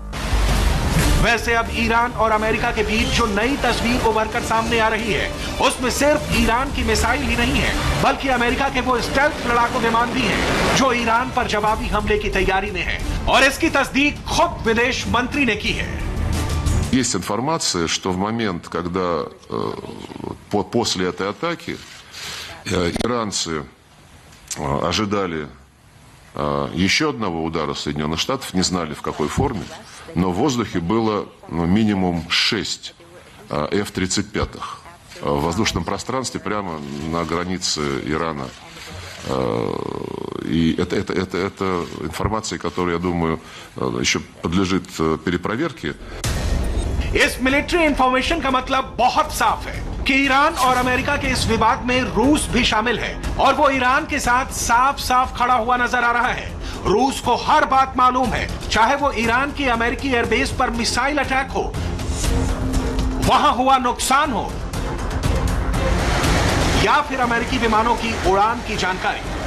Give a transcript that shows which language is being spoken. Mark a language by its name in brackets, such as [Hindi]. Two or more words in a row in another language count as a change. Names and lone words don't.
[Hindi] वैसे अब ईरान और अमेरिका के बीच जो नई तस्वीर उभर कर सामने आ रही है उसमें सिर्फ ईरान की मिसाइल ही नहीं है बल्कि अमेरिका के वो स्टेल्थ लड़ाकू विमान भी हैं जो ईरान पर जवाबी हमले की तैयारी में है और इसकी तस्दीक खुद विदेश मंत्री ने की है। [Russian] Есть информация, что в момент, когда после этой атаки иранцы ожидали еще одного удара Соединенных Штатов, не знали в какой форме, но в воздухе было минимум 6 F-35 в воздушном пространстве прямо на границе Ирана. И это информация, которая, я думаю, еще подлежит перепроверке. [Hindi] इस [English] military information [Hindi] का मतलब बहुत साफ है कि ईरान और अमेरिका के इस विवाद में रूस भी शामिल है और वो ईरान के साथ साफ साफ खड़ा हुआ नजर आ रहा है। रूस को हर बात मालूम है, चाहे वो ईरान की अमेरिकी एयरबेस पर [English] missile attack [Hindi] हो, वहां हुआ नुकसान हो या फिर अमेरिकी विमानों की उड़ान की जानकारी।